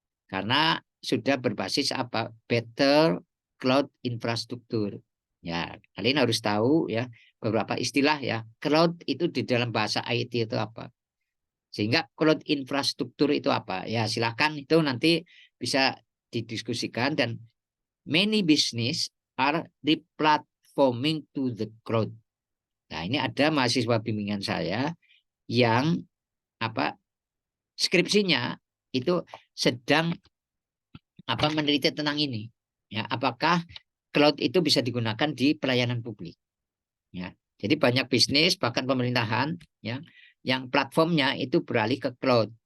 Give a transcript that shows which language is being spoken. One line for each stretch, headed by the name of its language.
Indonesian: Karena sudah berbasis apa? Better cloud infrastruktur. Ya, kalian harus tahu ya beberapa istilah ya. Cloud itu di dalam bahasa IT itu apa? Sehingga cloud infrastruktur itu apa? Ya, silakan itu nanti bisa didiskusikan.
English: Dan many business are replatforming to the cloud.
Indonesian: Nah, ini ada mahasiswa bimbingan saya yang apa skripsinya itu sedang meneliti tentang ini. Ya, apakah cloud itu bisa digunakan di pelayanan publik? Ya. Jadi banyak bisnis bahkan pemerintahan ya yang platformnya itu beralih ke cloud.